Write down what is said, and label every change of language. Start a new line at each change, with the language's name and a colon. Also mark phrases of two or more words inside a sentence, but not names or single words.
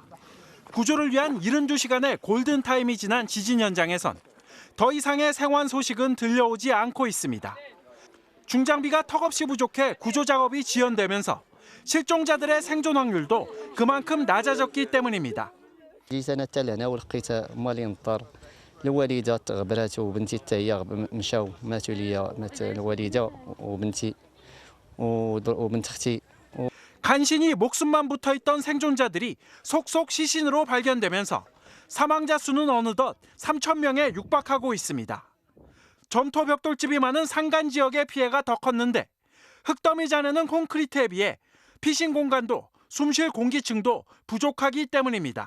Korean: 구조를 위한 72시간의 골든타임이 지난 지진 현장에선 더 이상의 생還소식은 들려오지 않고 있습니다. 중장비가 턱없이 부족해 구조 작업이 지연되면서 실종자들의 생존 확률도 그만큼 낮아졌기 때문입니다.
Arabic: الوالده غبرات وبنتي حتى هي مشاو ماتوا لي مات الوالده وبنتي وبنت اختي.
Korean: 간신히 목숨만 붙어있던 생존자들이 속속 시신으로 발견되면서 사망자 수는 어느덧 3,000명에 육박하고 있습니다. 점토 벽돌집이 많은 산간 지역의 피해가 더 컸는데 흙더미 자내는 콘크리트에 비해 피신 공간도 숨쉴 공기층도 부족하기 때문입니다.